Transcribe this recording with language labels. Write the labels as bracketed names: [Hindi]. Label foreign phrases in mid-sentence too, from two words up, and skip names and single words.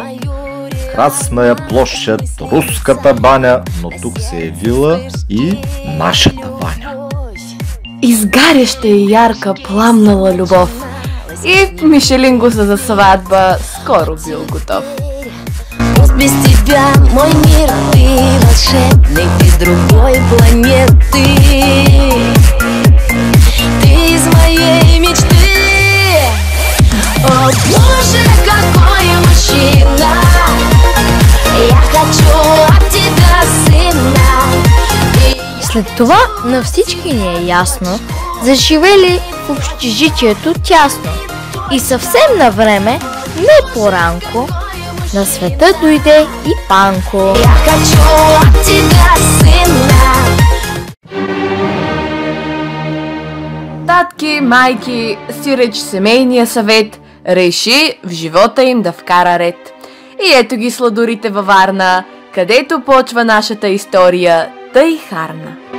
[Bulgarian] Красная площад, руската баня, но тук се е вила и нашата Ваня. Изгаряща и ярка пламнала любов, и Мишелингуса за сватба скоро бил готов. [Russian] Без тебя мой мир, ты волшебный, ты с другой планеты. Ты из моей мечты. О боже, какой мужчина, я хочу от тебя сына. [Bulgarian] След това на всички ни е ясно, заживели в общежитието тясно. И съвсем на време, не по-ранко, на света дойде и Панко. [Russian] Я хочу от тебя сына. [Bulgarian] Татки, майки, сиреч семейния съвет реши в живота им да вкара ред. И ето ги сладурите във Варна, където почва нашата история тъй харна.